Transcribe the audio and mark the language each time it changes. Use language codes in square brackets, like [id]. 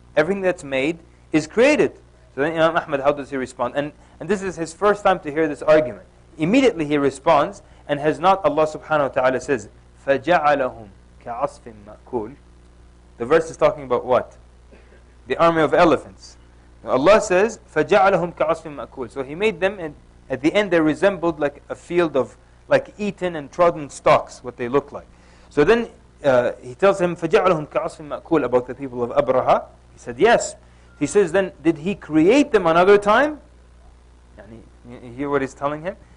[en] Everything that's made is created. So then Imam Ahmad, how does he respond? And this is his first time to hear this argument. Immediately he responds, and has not Allah subhanahu wa ta'ala says, [ar] فَجَعَلَهُمْ كَعَصْفٍ مَأْكُولٍ. [en] The verse is talking about what? The army of elephants. Allah says, [ar] فَجَعَلَهُمْ كَعَصْفٍ مَأْكُولٍ. [en] So He made them, and at the end they resembled like a field of like eaten and trodden stalks, what they look like. So then he tells him, [ar] فَجَعَلَهُمْ كَعَصْفٍ مَأْكُولٍ, [en] about the people of Abraha. He said, yes. He says, then did He create them another time? You hear what he's telling him?